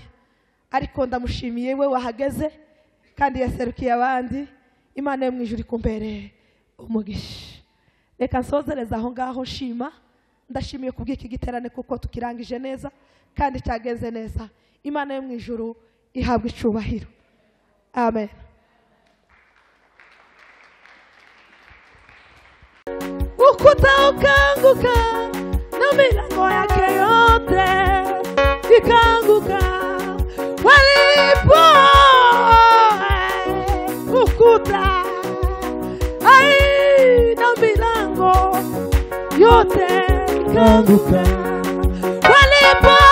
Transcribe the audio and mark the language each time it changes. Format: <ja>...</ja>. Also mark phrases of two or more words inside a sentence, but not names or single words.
<rw>Ariko ndamushimiye we wahageze kandi yaserukiye abandi. Imana yo mu ijuru ikumbere umugisha. Reka nsozereza aho ngaho nshima. Ndashimiye kubw'iki giterane kuko tukirangije neza kandi cyagenze neza. Imana yo mu ijuru ihabwa icubahiro. Amen.</rw> <sw>Ukuta ukanguka na milango yake yote ikanguka walipo. Ukuta na milango yote ikanguka walipo.</sw>